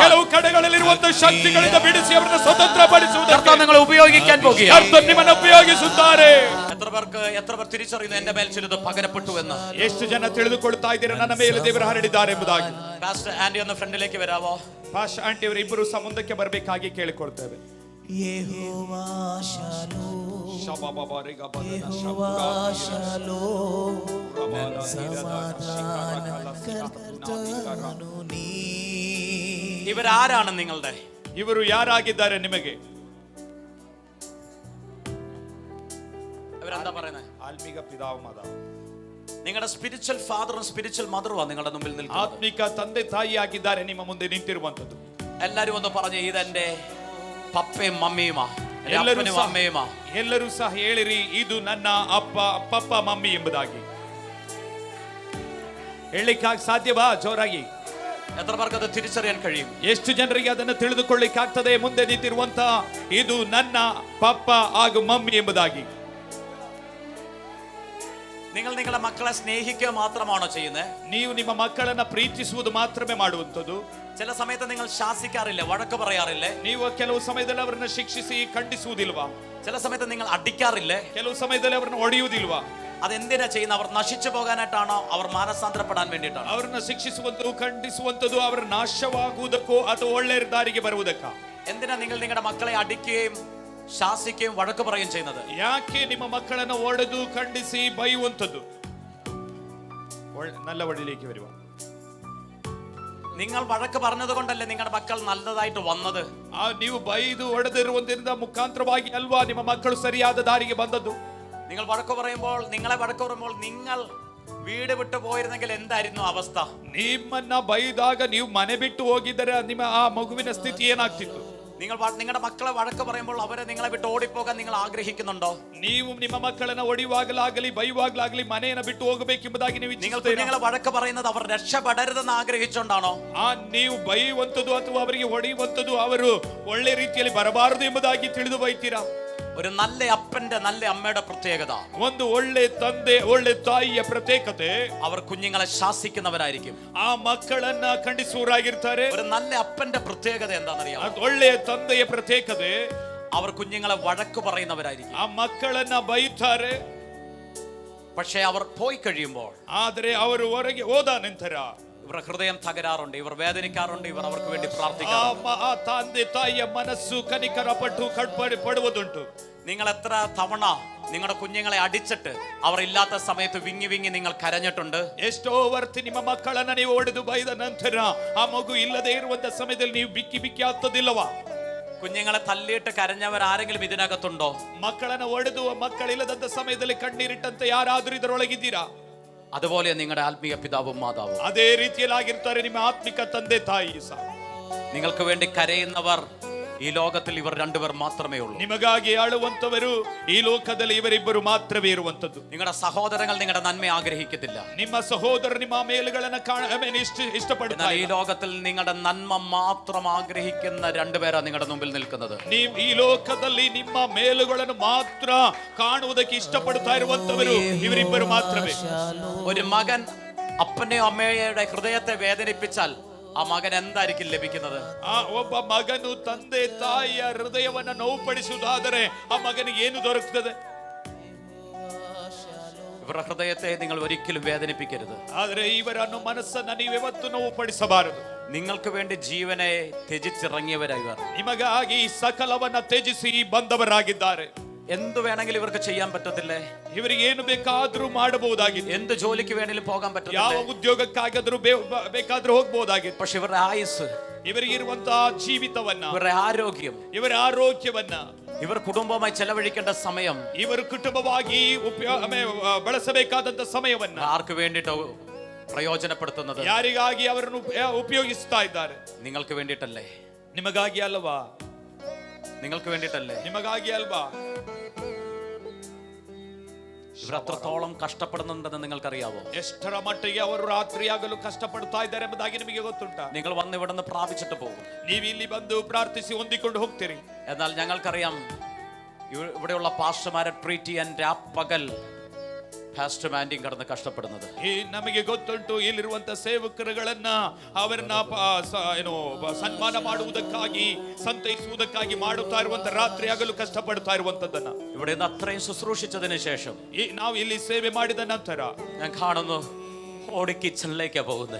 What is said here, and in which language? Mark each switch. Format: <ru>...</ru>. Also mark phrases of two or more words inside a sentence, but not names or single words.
<kn>ಕೆಲವು ಕಡೆಗಳಲ್ಲಿರುವಂತಹ ಶಕ್ತಿಗಳಿಂದ ಬಿಡಿಸಿ ಅವರನ್ನು ಸ್ವತಂತ್ರಪಡಿಸುವುದಕ್ಕೆ</kn> <ml>കർത്താവ് നിങ്ങളെ ഉപയോഗിക്കാൻ പോകുകയാണ്.</ml> <kn>ಕರ್ತನು ನಿಮ್ಮನ್ನು ಉಪಯೋಗಿಸುತ್ತಾರೆ.</kn> <ml>എത്ര പേർ തിരിച്ചറിയുന്നു എന്റെ മേൽ ചിലത് പകരപ്പെട്ടു എന്ന്?</ml> <kn>ಎಷ್ಟು ಜನ ತಿಳಿದುಕೊಳ್ತಾ ಇದ್ದೀರಾ ನನ್ನ ಮೇಲೆ ದೇವರು ಹರಡಿದ್ದಾರೆ ಎಂಬುದಾಗಿ?</kn> <ml>പാസ്റ്റർ ആന്റി ഒന്ന് ഫ്രണ്ടിലേക്ക് വരാവോ?</ml> <kn>ಪಾಸ್ಟರ್ ಆಂಟಿ ಅವರು ಇಬ್ಬರು ಸಹ ಮುಂದಕ್ಕೆ ಬರಬೇಕಾಗಿ ಕೇಳಿಕೊಳ್ತೇವೆ. ಯೆಹೋವಾ ಶಾಲೋಮ್, ಯೆಹೋವಾ ಶಾಲೋಮ್, ಸಮಾಧಾನ ಕರ್ತನು ನೀ.</kn> <ml>ഇവരാരാണ് നിങ്ങളുടെ?</ml> <kn>ಇವರು ಯಾರಾಗಿದ್ದಾರೆ ನಿಮಗೆ?</kn> <ml>ഇവരെന്താ പറയുന്നത്?</ml> <kn>ಆತ್ಮಿಕ ಪಿತಾವು ಮಾದ,</kn> <ml>നിങ്ങളുടെ</ml> <en>spiritual father spiritual mother</en> <ml>നിങ്ങളുടെ മുമ്പിൽ നിൽക്കുന്നത്.</ml> <kn>ಆತ್ಮಿಕ ತಂದೆ ತಾಯಿಯಾಗಿದ್ದಾರೆ ನಿಮ್ಮ ಮುಂದೆ ನಿಂತಿರುವಂತದ್ದು.</kn> <ml>എല്ലാരും ഒന്ന് പറഞ്ഞു, ഇതെന്റെ പപ്പയും മമ്മിയുമാ,</ml> <kn>ಎಲ್ಲರೂ</kn> <ml>അപ്പനും</ml> <kn>ಸಹ</kn> <ml>അമ്മയുമാ.</ml> <kn>ಎಲ್ಲರೂ ಸಹ ಹೇಳಿರಿ, ಇದು ನನ್ನ ಅಪ್ಪ ಪಪ್ಪ ಮಮ್ಮಿ ಎಂಬುದಾಗಿ. ಹೇಳಿಕ್ಕಾಗ ಸಾಧ್ಯವಾ? ಜೋರಾಗಿ</kn> <ml>എത്ര പേർക്ക് അത് തിരിച്ചറിയാൻ കഴിയും?</ml> <kn>ಎಷ್ಟು ಜನರಿಗೆ ಅದನ್ನು ತಿಳಿದುಕೊಳ್ಳಿಕ್ಕಾಗ್ತದೆ? ಮುಂದೆ ನಿಂತಿರುವಂತ ಇದು ನನ್ನ ಪಪ್ಪ ಹಾಗೂ ಮಮ್ಮಿ ಎಂಬುದಾಗಿ.</kn> <ml>നിങ്ങൾ നിങ്ങളുടെ മക്കളെ സ്നേഹിക്കുക മാത്രമാണോ ചെയ്യുന്നത്?</ml> <kn>ನೀವು ನಿಮ್ಮ ಮಕ್ಕಳನ್ನ ಪ್ರೀತಿಸುವುದು ಮಾತ್ರವೇ ಮಾಡುವಂಥದ್ದು?</kn> <ml>ചില സമയത്ത് നിങ്ങൾ ശാസിക്കാറില്ലേ, വഴക്ക് പറയാറില്ലേ?</ml> <kn>ನೀವು ಕೆಲವು ಸಮಯದಲ್ಲಿ ಅವರನ್ನ ಶಿಕ್ಷಿಸಿ ಖಂಡಿಸುವುದಿಲ್ವಾ?</kn> <ml>ചില സമയത്ത് നിങ്ങൾ അടിക്കാറില്ലേ?</ml> <kn>ಕೆಲವು ಸಮಯದಲ್ಲಿ ಅವರನ್ನ ಹೊಡೆಯುವುದಿಲ್ವಾ?</kn> <ml>അതെന്തിനാ ചെയ്യുന്നത്? അവർ നശിച്ചു പോകാനായിട്ടാണോ? അവർ മാനസാന്തരപ്പെടാൻ വേണ്ടിയിട്ടാണോ?</ml> <kn>ಅವರನ್ನ ಶಿಕ್ಷಿಸುವಂತದ್ದು, ಖಂಡಿಸುವಂತದ್ದು ಅವರ ನಾಶವಾಗುವುದಕ್ಕೋ ಅಥವಾ ಒಳ್ಳೆಯ ದಾರಿಗೆ ಬರುವುದಕ್ಕ?</kn> <ml>എന്തിനാ നിങ്ങൾ നിങ്ങളുടെ മക്കളെ അടിക്കുകയും ശാസിക്കുകയും വഴക്ക് പറയുകയും ചെയ്യുന്നത്?</ml> <kn>ಯಾಕೆ ನಿಮ್ಮ ಮಕ್ಕಳನ್ನ ಒಡೆದು ಖಂಡಿಸಿ ಬೈಯುವಂಥದ್ದು?</kn> <ml>നല്ല വഴിയിലേക്ക് വരുക. നിങ്ങൾ വഴക്ക് പറഞ്ഞത് കൊണ്ടല്ലേ നിങ്ങളുടെ മക്കൾ നല്ലതായിട്ട് വന്നത്?</ml> <kn>ನೀವು ಬೈದು ಹೊಡೆದಿರುವುದರಿಂದ ಮುಖಾಂತರವಾಗಿ ಅಲ್ವಾ ನಿಮ್ಮ ಮಕ್ಕಳು ಸರಿಯಾದ ದಾರಿಗೆ ಬಂದದ್ದು?</kn> <ml>നിങ്ങൾ വഴക്ക് പറയുമ്പോൾ, നിങ്ങളെ വഴക്ക് പറയുമ്പോൾ നിങ്ങൾ വീട് വിട്ടു പോയിരുന്നെങ്കിൽ എന്തായിരുന്നു അവസ്ഥ?</ml> <kn>ನಿಮ್ಮನ್ನ ಬೈದಾಗ ನೀವು ಮನೆ ಬಿಟ್ಟು ಹೋಗಿದ್ದರೆ ನಿಮ್ಮ ಆ ಮಗುವಿನ ಸ್ಥಿತಿ ಏನಾಗ್ತಿತ್ತು?</kn> <ml>നിങ്ങൾ നിങ്ങളുടെ മക്കളെ വഴക്ക് പറയുമ്പോൾ അവരെ നിങ്ങളെ വിട്ട് ഓടിപ്പോകാൻ നിങ്ങൾ ആഗ്രഹിക്കുന്നുണ്ടോ?</ml> <kn>ನೀವು ನಿಮ್ಮ ಮಕ್ಕಳನ್ನ ಹೊಡೆಯುವಾಗಲಾಗಲಿ ಬೈಯುವಾಗಲಾಗಲಿ ಮನೆಯನ್ನು ಬಿಟ್ಟು ಹೋಗಬೇಕೆಂಬುದಾಗಿ ನೀವು</kn> <ml>നിങ്ങളെ വഴക്ക് പറയുന്നത് അവർ രക്ഷപ്പെടരുതെന്ന് ആഗ്രഹിച്ചുകൊണ്ടാണോ?</ml> <kn>ನೀವು ಬೈಯುವಂಥದ್ದು ಅಥವಾ ಅವರಿಗೆ ಹೊಡೆಯುವಂಥದ್ದು ಅವರು ಒಳ್ಳೆ ರೀತಿಯಲ್ಲಿ ಬರಬಾರದು ಎಂಬುದಾಗಿ ತಿಳಿದು ಬೈತೀರಾ?</kn> <ml>ഒരു നല്ല അപ്പന്റെ നല്ല അമ്മയുടെ പ്രത്യേകത,</ml> <kn>ಒಂದು ಒಳ್ಳೆ ತಂದೆ ಒಳ್ಳೆ ತಾಯಿಯ ಪ್ರತ್ಯೇಕತೆ,</kn> <ml>അവർ കുഞ്ഞുങ്ങളെ ശാസിക്കുന്നവരായിരിക്കും.</ml> <kn>ಆ ಮಕ್ಕಳನ್ನ ಖಂಡಿಸುವವರಾಗಿರ್ತಾರೆ.</kn> <ml>ഒരു നല്ല അപ്പന്റെ പ്രത്യേകത എന്താണെന്നറിയാമോ?</ml> <kn>ಒಳ್ಳೆಯ ತಂದೆಯ ಪ್ರತ್ಯೇಕತೆ,</kn> <ml>അവർ കുഞ്ഞുങ്ങളെ വഴക്ക് പറയുന്നവരായിരിക്കും.</ml> <kn>ಆ ಮಕ್ಕಳನ್ನ ಬೈತಾರೆ.</kn> <ml>പക്ഷേ അവർ പോയി കഴിയുമ്പോൾ,</ml> <kn>ಆದರೆ ಅವರು ಹೊರಗೆ ಹೋದ ನಂತರ</kn> <ml>ഇവരുടെ ഹൃദയം തകരാറുണ്ട്, ഇവർ വേദനിക്കാറുണ്ട്, ഇവർ അവർക്ക് വേണ്ടി പ്രാർത്ഥിക്കാറുണ്ട്.</ml> <kn>ಆ ತಂದೆ ತಾಯಿಯ ಮನಸ್ಸು ಕನಿಕರ ಪಟ್ಟು ಪಡುವುದುಂಟು.</kn> <ml>നിങ്ങൾ എത്ര തവണ നിങ്ങളുടെ കുഞ്ഞുങ്ങളെ അടിച്ചിട്ട് അവർ ഇല്ലാത്ത സമയത്ത് വിങ്ങി വിങ്ങി നിങ്ങൾ കരഞ്ഞിട്ടുണ്ട്?</ml> <kn>ಎಷ್ಟೋ ವರ್ತಿ ನಿಮ್ಮ ಮಕ್ಕಳನ್ನ ನೀವು ಹೊಡೆದು ಬೈದ ನಂತರ ಆ ಮಗು ಇಲ್ಲದೆ ಇರುವಂತ ಸಮಯದಲ್ಲಿ ನೀವು ಬಿಕ್ಕಿ ಬಿಕ್ಕಿ ಆಗ್ತದಿಲ್ಲವಾ?</kn> <ml>കുഞ്ഞുങ്ങളെ തല്ലിയിട്ട് കരഞ്ഞവർ ആരെങ്കിലും ഇതിനകത്തുണ്ടോ?</ml> <kn>ಮಕ್ಕಳನ್ನ ಹೊಡೆದು ಮಕ್ಕಳಿಲ್ಲದಂತ ಸಮಯದಲ್ಲಿ ಕಣ್ಣೀರಿಟ್ಟಂತ ಯಾರಾದ್ರೂ ಇದರೊಳಗಿದ್ದೀರಾ?</kn> <ml>അതുപോലെ നിങ്ങളുടെ ആത്മീയ പിതാവും മാതാവും</ml> <kn>ಅದೇ ರೀತಿಯಲ್ಲಾಗಿರ್ತಾರೆ ನಿಮ್ಮ ಆತ್ಮಿಕ ತಂದೆ ತಾಯಿ ಸಹ.</kn> <ml>നിങ്ങൾക്ക് വേണ്ടി കരയുന്നവർ ഈ ലോകത്തിൽ ഇവർ രണ്ടുപേർ മാത്രമേ ഉള്ളൂ.</ml> <kn>ನಿಮಗಾಗಿ ಆಳುವಂತವರು ಈ ಲೋಕದಲ್ಲಿ ಇವರಿಬ್ಬರು ಮಾತ್ರವೇ ಇರುವಂತದ್ದು.</kn> <ml>നിങ്ങളുടെ സഹോദരങ്ങൾ നിങ്ങളുടെ നന്മ ആഗ്രഹിക്കത്തില്ല.</ml> <kn>ನಿಮ್ಮ ಸಹೋದರರು ನಿಮ್ಮ ಮೇಲುಗಳನ್ನ ಇಷ್ಟಪಡುತ್ತಾರೆ.</kn> <ml>ഈ ലോകത്തിൽ നിങ്ങളുടെ നന്മ മാത്രം ആഗ്രഹിക്കുന്ന രണ്ടുപേരാ നിങ്ങളുടെ മുമ്പിൽ നിൽക്കുന്നത്.</ml> <kn>ಈ ಲೋಕದಲ್ಲಿ ನಿಮ್ಮ ಮೇಲುಗಳನ್ನು ಮಾತ್ರ ಕಾಣುವುದಕ್ಕೆ ಇಷ್ಟಪಡುತ್ತಾ ಇರುವಂತವರು ಇವರಿಬ್ಬರು ಮಾತ್ರವೇ.</kn> <ml>ഒരു മകൻ അപ്പനെയോ അമ്മയുടെ ഹൃദയത്തെ വേദനിപ്പിച്ചാൽ ആ മകൻ എന്തായിരിക്കും ലഭിക്കുന്നത്?</ml> <kn>ಆ ಒಬ್ಬ ಮಗನು ತಂದೆ ತಾಯಿಯ ಹೃದಯವನ್ನ ನೋವುಪಡಿಸುವುದಾದರೆ ಆ ಮಗನಿಗೆ ಏನು ದೊರಕುತ್ತದೆ?</kn> <ml>ഇവരുടെ ഹൃദയത്തെ നിങ്ങൾ ഒരിക്കലും വേദനിപ്പിക്കരുത്.</ml> <kn>ಆದರೆ ಇವರನ್ನು ಮನಸ್ಸನ್ನ ನೀವೆವತ್ತು ನೋವುಪಡಿಸಬಾರದು.</kn> <ml>നിങ്ങൾക്ക് വേണ്ടി ജീവനെ ത്യജിച്ചിറങ്ങിയവരായി ഇവർ.</ml> <kn>ನಿಮಗಾಗಿ ಸಕಲವನ್ನ ತ್ಯಜಿಸಿ ಬಂದವರಾಗಿದ್ದಾರೆ.</kn> <ml>എന്ത് വേണമെങ്കിലും ഇവർക്ക് ചെയ്യാൻ പറ്റത്തില്ലേ?</ml> <kn>ಇವರಿಗೆ ಏನು ಬೇಕಾದ್ರೂ ಮಾಡಬಹುದಾಗಿತ್ತು.</kn> <ml>എന്ത് ജോലിക്ക് വേണമെങ്കിലും പോകാൻ</ml> <kn>ಯಾವ</kn> <ml>പറ്റത്തില്ലേ?</ml> <kn>ಉದ್ಯೋಗಕ್ಕಾಗಾದ್ರೂ ಬೇಕಾದ್ರೂ ಹೋಗ್ಬೋದಾಗಿತ್ತು.</kn> <ml>പക്ഷെ ഇവരുടെ ആയുസ്,</ml> <kn>ಇವರಿಗೆ ಇರುವಂತಹ ಜೀವಿತವನ್ನ,</kn> <ml>ഇവരുടെ ആരോഗ്യം,</ml> <kn>ಇವರ ಆರೋಗ್ಯವನ್ನ,</kn> <ml>ഇവർ കുടുംബമായി ചെലവഴിക്കേണ്ട സമയം,</ml> <kn>ಇವರು ಕುಟುಂಬವಾಗಿ ಬಳಸಬೇಕಾದಂತ ಸಮಯವನ್ನ</kn> <ml>ആർക്ക് വേണ്ടിയിട്ട് പ്രയോജനപ്പെടുത്തുന്നത്?</ml> <kn>ಯಾರಿಗಾಗಿ ಅವರನ್ನು ಉಪಯೋಗಿಸ್ತಾ ಇದ್ದಾರೆ?</kn> <ml>നിങ്ങൾക്ക് വേണ്ടിയിട്ടല്ലേ?</ml> <kn>ನಿಮಗಾಗಿ ಅಲ್ವಾ?</kn> <ml>നിങ്ങൾക്ക് വേണ്ടിയിട്ടല്ലേ?</ml> <kn>ನಿಮಗಾಗಿ ಅಲ್ವಾ?</kn> <ml>ഇവർ അത്രത്തോളം കഷ്ടപ്പെടുന്നുണ്ടെന്ന് നിങ്ങൾക്കറിയാവോ?</ml> <kn>ಎಷ್ಟರ ಮಟ್ಟಿಗೆ ಅವರು ರಾತ್ರಿಯಾಗಲು ಕಷ್ಟಪಡ್ತಾ ಇದ್ದಾರೆ ಎಂಬುದಾಗಿ ನಿಮಗೆ ಗೊತ್ತುಂಟಾ?</kn> <ml>നിങ്ങൾ വന്ന് ഇവിടെ നിന്ന് പ്രാപിച്ചിട്ട് പോകും.</ml> <kn>ನೀವು ಇಲ್ಲಿ ಬಂದು ಪ್ರಾರ್ಥಿಸಿ ಹೊಂದಿಕೊಂಡು ಹೋಗ್ತೀರಿ.</kn> <ml>എന്നാൽ ഞങ്ങൾക്കറിയാം ഇവിടെയുള്ള പാസ്റ്റർമാരെ ട്രീറ്റ് ചെയ്യാൻ രാപ്പകൽ പാസ്റ്റർ മാൻഡിയും കടന്ന് കഷ്ടപ്പെടുന്നത്.</ml> <kn>ಈ ನಮಗೆ ಗೊತ್ತುಂಟು ಇಲ್ಲಿರುವಂತ ಸೇವಕರುಗಳನ್ನ ಅವರನ್ನ ಸನ್ಮಾನ ಮಾಡುವುದಕ್ಕಾಗಿ, ಸಂತೈಸುವುದಕ್ಕಾಗಿ ಮಾಡುತ್ತಾ ಇರುವಂತ ರಾತ್ರಿ ಆಗಲು ಕಷ್ಟಪಡ್ತಾ ಇರುವಂತದ್ದನ್ನ</kn> <ml>ഇവിടെ നിന്ന് അത്രയും ശുശ്രൂഷിച്ചതിന് ശേഷം</ml> <kn>ನಾವು ಇಲ್ಲಿ ಸೇವೆ ಮಾಡಿದ ನಂತರ</kn> <ml>ഞാൻ കാണുന്നു ഓടി കിച്ചണിലേക്കാ പോകുന്നത്.</ml>